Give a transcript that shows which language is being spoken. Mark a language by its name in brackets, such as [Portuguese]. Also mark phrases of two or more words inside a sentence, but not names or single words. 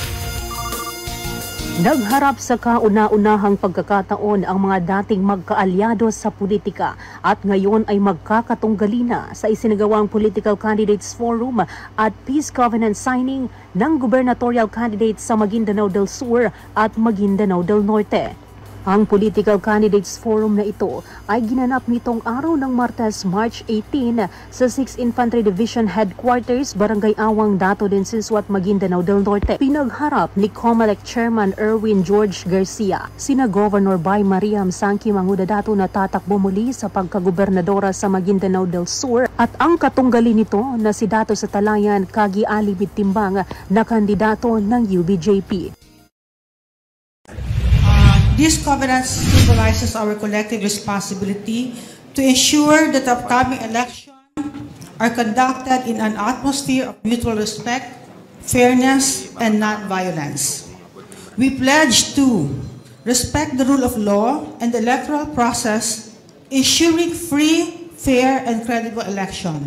[Filipino] Nagharap sa kauna-unahang pagkakataon ang mga dating magkaalyado sa politika at ngayon ay magkakatunggali na sa isinagawang Political Candidates Forum at Peace Covenant signing ng gubernatorial candidates sa Maguindanao del Sur at Maguindanao del Norte. Ang Political Candidates Forum na ito ay ginanap nitong araw ng Martes, March 18 sa 6th Infantry Division Headquarters, Barangay Awang, Dato del Siswat, Maguindanao del Norte. Pinagharap ni COMELEC Chairman Erwin George Garcia, sina Governor Bay Mariam Sangki Mangudadato na tatakbo muli sa pagkagobernadora sa Maguindanao del Sur at ang katunggali nito na si Dato sa Talayan Kagi Ali Bitimbang na kandidato ng UBJP. [English] This covenant symbolizes our collective responsibility to ensure that the upcoming elections are conducted in an atmosphere of mutual respect, fairness, and non-violence. We pledge to respect the rule of law and the electoral process, ensuring free, fair, and credible election.